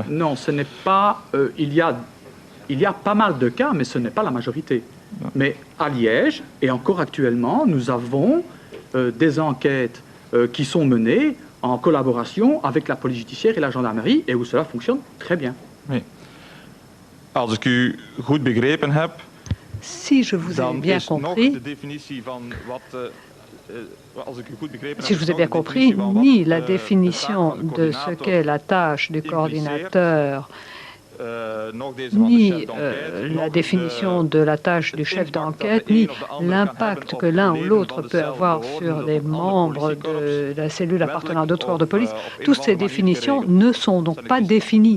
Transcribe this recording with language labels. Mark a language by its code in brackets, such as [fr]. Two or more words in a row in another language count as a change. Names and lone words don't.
[fr] Non, ce n'est pas... il y a pas mal de cas, mais ce n'est pas la majorité. Non. Mais à Liège, et encore actuellement, nous avons des enquêtes qui sont menées en collaboration avec la police judiciaire et la gendarmerie, et où cela fonctionne très bien. Oui. [nl] Als ik u goed begrepen heb, [fr] si je vous ai bien compris, si je vous ai bien compris, ni la définition de ce qu'est la tâche du coordinateur, ni la définition de la tâche du chef d'enquête, ni l'impact que l'un ou l'autre peut avoir sur les membres de la cellule appartenant à d'autres corps de police, toutes ces définitions ne sont donc pas définies.